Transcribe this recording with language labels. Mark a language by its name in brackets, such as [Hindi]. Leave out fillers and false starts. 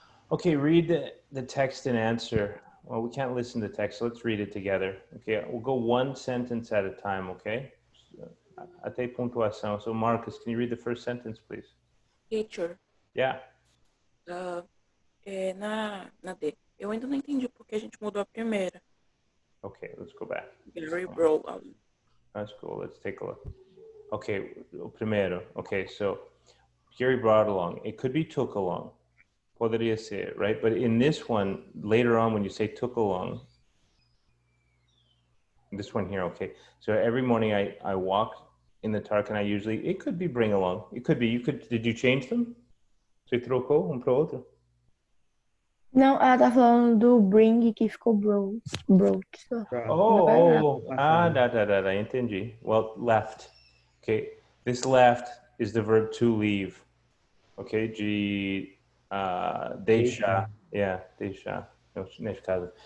[English] Okay, read the text and answer. Well, we can't listen to text, so let's read it together. Okay, we'll go one sentence at a time, okay? [Portuguese] Até pontuação. [English] So Marcus, can you read the first sentence, please? Teacher. Yeah. [Portuguese] Na D. Eu ainda não entendi porque a gente mudou a primeira. [English] Okay, let's go back. Gary brought along. That's cool. Let's take a look. Okay, [Spanish] primero. [English] Okay, so Gary brought along. It could be took along. [Spanish] Podría ser, [English] right? But in this one, later on, when you say took along, this one here, okay. So every morning I walk in the park and it could be bring along. It could be, did you change them? [Portuguese] Você trocou para outro? Não, ela tá falando do bring que ficou broke. Entendi. [English] Well, left. Okay, this left is the verb to leave. Okay, [Portuguese] deixa. [English] Yeah, deixa. [Portuguese] No, neste caso.